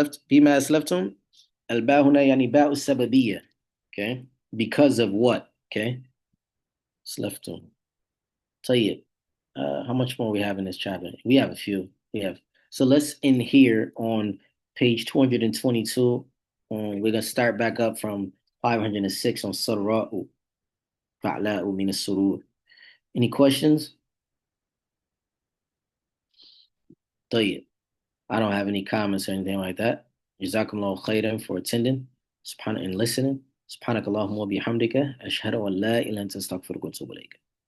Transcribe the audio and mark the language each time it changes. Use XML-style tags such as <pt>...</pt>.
<ar>بما أسلفتم الباء هنا يعني باء السببية.</ar> <en>Okay, because of what?</en> <ar>Okay, أسلفتم. طيب.</ar> <en>How much more we have in this chapter? We have a few. We have, so let's end here on page 222. We're gonna start back up from 506 on Sarra'u Fa'la'u min as-surur. Any questions?</en> <ar>طيب.</ar> <en>I don't have any comments or anything like that. Jazakumullah khairan for attending. And listening.</en> <ar>سبحانك اللهم وبحمدك أشهد أن لا إله إلا أنت أستغفرك وأتوب إليك.</ar>